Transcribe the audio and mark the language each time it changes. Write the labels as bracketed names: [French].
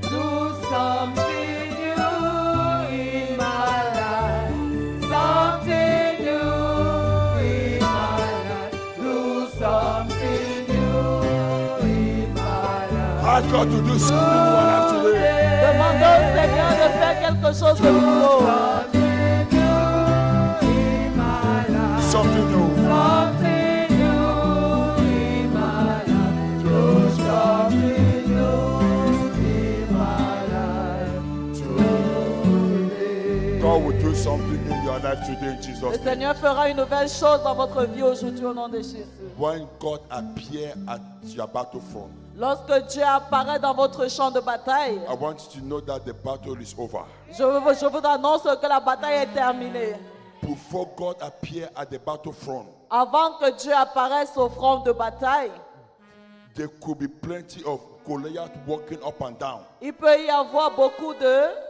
[English] Do something new in my life. Something new in my life. Do something new in my life. Ask God to do something new in your life today. [French] Demandez au Seigneur de faire quelque chose de nouveau. [English] Something new in my life. Something new. Something new in my life. Do something new in my life today. God will do something in your life today in [French] Le [English] Jesus' name. [French] Seigneur fera une nouvelle chose dans votre vie aujourd'hui au nom de Jésus. [English] When God appears at your battlefront, [French] Lorsque Dieu apparaît dans votre champ de bataille, [English] I want you to know that the battle is over. [French] je vous annonce que la bataille est terminée. [English] Before God appears at the battlefront, [French] Avant que Dieu apparaisse au front de bataille, [English] there could be plenty of Goliath walking up and down. [French] il peut y avoir beaucoup de...